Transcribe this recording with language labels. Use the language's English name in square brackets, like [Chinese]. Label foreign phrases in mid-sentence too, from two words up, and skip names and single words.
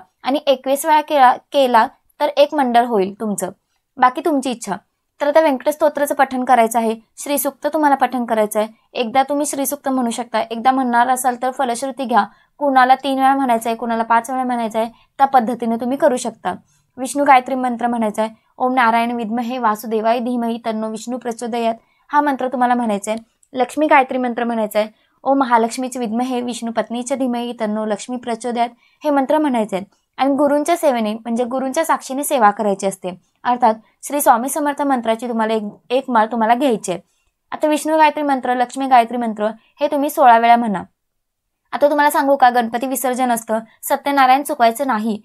[Marathi] आणि 21 वेळा केला तर एक मंडळ होईल तुमचं. बाकी तुमची इच्छा. तर आता व्यंकटेश स्तोत्राचं पठण करायचं आहे. श्रीसूक्त तुम्हाला पठण करायचं आहे. एकदा तुम्ही श्रीसूक्त म्हणू शकता. एकदा म्हणणार असाल तर फलश्रुती घ्या. कुणाला 3 वेळा म्हणायचं आहे, कुणाला 5 वेळा म्हणायचं आहे, त्या पद्धतीने तुम्ही करू शकता. विष्णू गायत्री मंत्र म्हणायचा आहे. [Sanskrit] ओम नारायण विद्महे वासुदेवाय धीमहि तन्नो विष्णू प्रचोदयात [Marathi] हा मंत्र तुम्हाला म्हणायचा आहे. लक्ष्मी गायत्री मंत्र म्हणायचा आहे. [Sanskrit] ओम महालक्ष्मीचे विद्महे विष्णू पत्नीच्या धीमहि तन्नो लक्ष्मी प्रचोदयात [Marathi] हे मंत्र म्हणायचे आहेत. आणि गुरूंच्या सेवेने म्हणजे गुरूंच्या साक्षीने सेवा करायची असते. अर्थात श्री स्वामी समर्थ मंत्राची तुम्हाला एक माळ तुम्हाला घ्यायची आहे. आता विष्णू गायत्री मंत्र, लक्ष्मी गायत्री मंत्र हे तुम्ही 16 वेळा म्हणा. आता तुम्हाला सांगू का, गणपती विसर्जन असतं, सत्यनारायण चुकायचं नाही.